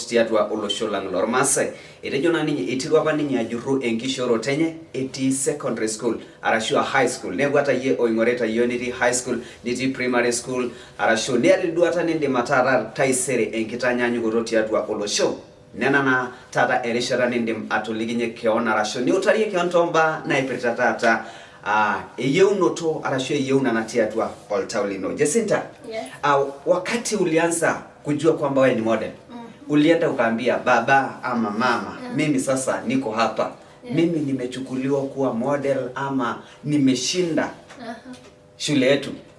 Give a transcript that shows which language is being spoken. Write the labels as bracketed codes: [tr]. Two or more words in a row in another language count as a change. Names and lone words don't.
[mas] tiatwa olosholang lor Maasai itejona ninyi itirwa pa ninyi ajuru engishorot enye eti [en] secondary school [mas] arashua [en] high school [mas] negwata ye oingoreta Unity High School niti [en] primary school [mas] arashu neli duata ninde matara taisere enkitanyanyu goroti atwa olosho nena na tata erishara ninde atoliginye keona arashu ni utariye keontomba na ipirita tata eyeunoto arashu eyeuna natia atwa oltaulino. [sw] Jacinta, wakati ulianza kujua kwamba wewe ni model, ulienda ukaambia baba ama mama, mimi sasa niko hapa, mimi nimechukuliwa kuwa model ama nimeshinda shule yetu?